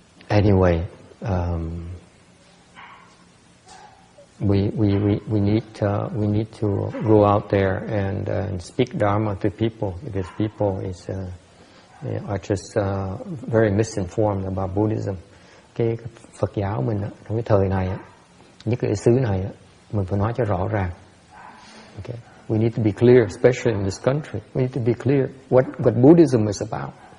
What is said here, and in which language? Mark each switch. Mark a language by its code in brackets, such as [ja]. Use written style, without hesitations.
[en] Anyway, we need to go out there and speak Dharma to people, because people are just very misinformed about Buddhism. [vi] cái Phật giáo mình đó, trong cái thời này á, nhất cái xứ này á, mình phải nói cho rõ ràng. [en] Okay. We need to be clear, especially in this country. We need to be clear what Buddhism is about.